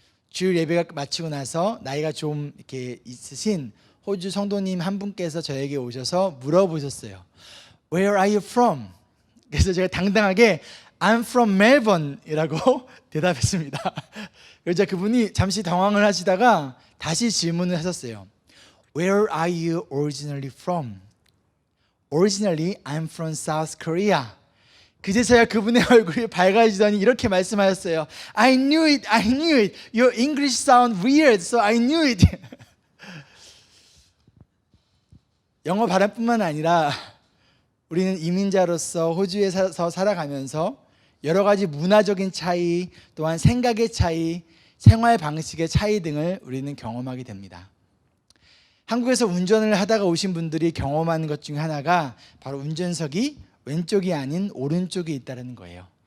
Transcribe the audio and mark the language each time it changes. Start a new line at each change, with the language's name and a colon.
Korean: 주일 예배가 마치고 나서 나이가 좀 이렇게 있으신 호주 성도님 한 분께서 저에게 오셔서 물어보셨어요.
English: Where are you from?
Korean: 그래서 제가 당당하게
English: I'm from Melbourne
Korean: 이라고 대답했습니다. 그래서 그분이 잠시 당황을 하시다가 다시 질문을 하셨어요.
English: Where are you originally from? Originally I'm from South Korea.
Korean: 그제서야 그분의 얼굴이 밝아지더니 이렇게 말씀하셨어요.
English: I knew it, I knew it. Your English sound weird, so I knew it.
Korean: 영어 발음뿐만 아니라 우리는 이민자로서 호주에서 살아가면서 여러 가지 문화적인 차이, 또한 생각의 차이, 생활 방식의 차이 등을 우리는 경험하게 됩니다. 한국에서 운전을 하다가 오신 분들이 경험하는 것 중에 하나가 바로 운전석이 왼쪽이 아닌 오른쪽에 있다는 거예요.